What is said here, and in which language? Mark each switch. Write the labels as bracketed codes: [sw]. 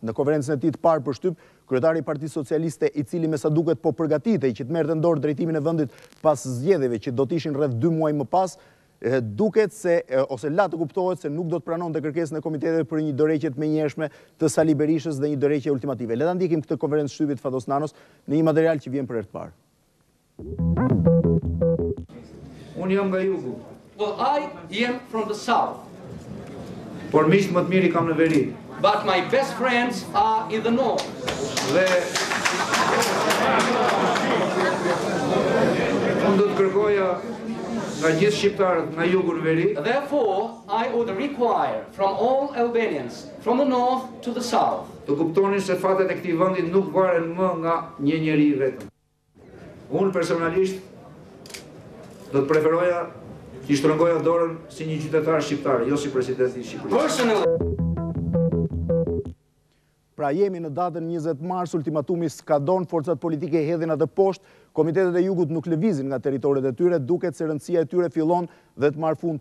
[sq] Në konferencën e tij të parë për shtyp, kryetari i Partisë Socialiste, i cili me sa duket po përgatitej që të merrte dorë drejtimin e vendit pas zgjedhjeve që do të ishin rreth 2 muaj më pas, duket se ose la të kuptohet se nuk do të pranonte kërkesën e komiteteve për një dorëheqje të menjëhershme të Sali Berishës dhe një dorëheqje ultimative. Le ta ndjekim këtë konferencë shtypit Fatos Nanos në një material që vjen për herë të parë. Unë jam nga jugu. [en] Well, I am from the south. [sq] Por miqt më të mirë kam në veri. [en] But my best friends are in the north. [sq] Dhe unë do të kërkoja nga gjithë shqiptarët nga jugu në veri. [en] Therefore, I would require from all Albanians from the north to the south. [sq] Të kuptonin se fatet e këtij vendi nuk varen më nga një njeri vetëm. Unë personalisht do të preferoja që shtrëngoja dorën si një qytetar shqiptar, jo si presidenti i Shqipërisë. Pra jemi në datën 20 mars, ultimatumi skadon, forcat politike hedhin atë poshtë, komitetet e jugut nuk lëvizin nga territoret e tyre, duket se rëndësia e tyre fillon dhe të marrë fund.